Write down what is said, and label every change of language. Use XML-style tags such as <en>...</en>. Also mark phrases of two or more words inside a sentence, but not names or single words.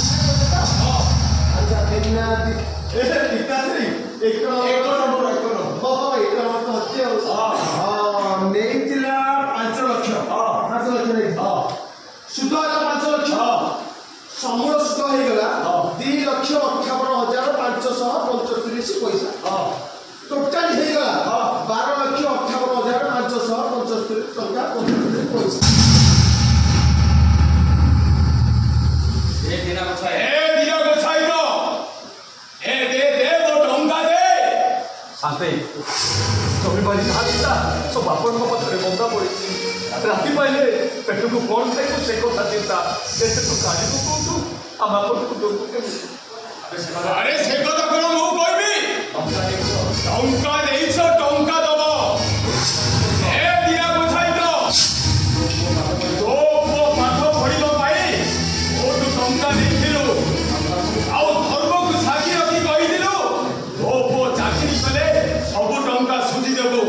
<or>ନେଇଥିଲା 5 ଲକ୍ଷ ସୁଧ ହେଲା 5 ଲକ୍ଷ ସମୂଳ ସୁଧ ହେଇଗଲା 2,58,535 ପଇସା ଟୋଟାଲି ହେଇଗଲା 12,58,575 ଟଙ୍କା 75 ପଇସା। ଶାନ୍ତି ଜମିବାଡ଼ି ଧାର ଥିଲା ସବୁ ଆପଣଙ୍କ ପାଖରେ ବନ୍ଧା ପଡ଼ିଛି। ରାତି ପାଇଲେ ପେଟକୁ କଣ ଖାଇବୁ ସେ କଥା ଚିନ୍ତା। କେତେ ତୁ କାଲିକୁ କହୁଛୁ ଆମ ଆପଣଙ୍କୁ ଦଉଛୁ କେମିତି? ଆରେ ସେ କଥା କଣ ମୁଁ କହିବି? ଟଙ୍କା ଦେଇଛ ଟଙ୍କା ଦବ। ଏ ଦିନା ବୁଝାଇ ତ ତୋ ପୁଅ ପାଠ ପଢିବା ପାଇଁ କୋଉଠୁ ଟଙ୍କା ଦେଇଥିଲୁ ଆଉ ଧର୍ମକୁ ସାକ୍ଷୀ ରଖି କହିଥିଲୁ ତୋ ପୁଅ ଚାକିରି କଲେ ସବୁ ଟଙ୍କା ସୁଝି ଦେବୁ।</or>